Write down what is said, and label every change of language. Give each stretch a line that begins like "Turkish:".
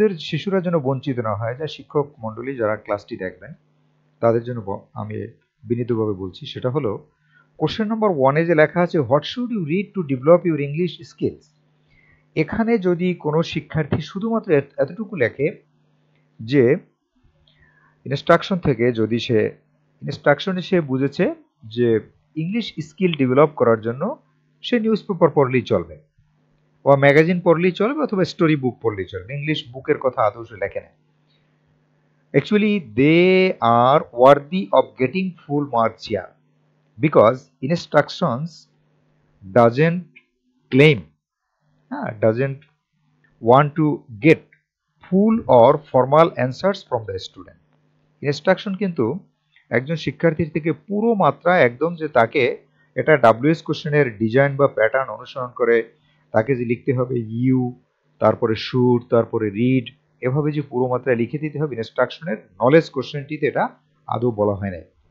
Bangla: শিশুরা যেন বঞ্চিত না হয়, যা শিক্ষক মণ্ডলী যারা ক্লাসটি দেখবেন তাদের জন্য আমি বিনীতভাবে বলছি, সেটা হলো কোশ্চেন নাম্বার 1-এ যে লেখা আছে
English: what should you read to develop your English skills,
Bangla: এখানে যদি কোনো শিক্ষার্থী শুধুমাত্র এতটুকু লেখে যে ইনস্ট্রাকশন থেকে, যদি সে ইনস্ট্রাকশনে সে বুঝেছে যে ইংলিশ স্কিল ডেভেলপ করার জন্য সে নিউজ পেপার পড়লেই চলবে বা ম্যাগাজিন পড়লেই চলবে অথবা স্টোরি বুক পড়লেই চলবে, ইংলিশ বুকের কথা আদৌ সে লেখে না।
English: Actually, they are worthy of getting full marks here because instructions doesn't claim, doesn't want to get full or formal answers from the student.
Bangla: Instruction কিন্তু একজন শিক্ষার্থীর থেকে পুরো মাত্রা একদম যে তাকে এটা ডাব্লিউএস কোশ্চেনের ডিজাইন বা প্যাটার্ন অনুসরণ করে তাকে যে লিখতে হবে ইউ, তারপরে শুড, তারপরে রিড, এভাবে যে পুরো মাত্রায় লিখে দিতে হবে ইনস্ট্রাকশনের নলেজ কোশ্চেনটিতে এটা আদৌ বলা হয় নাই।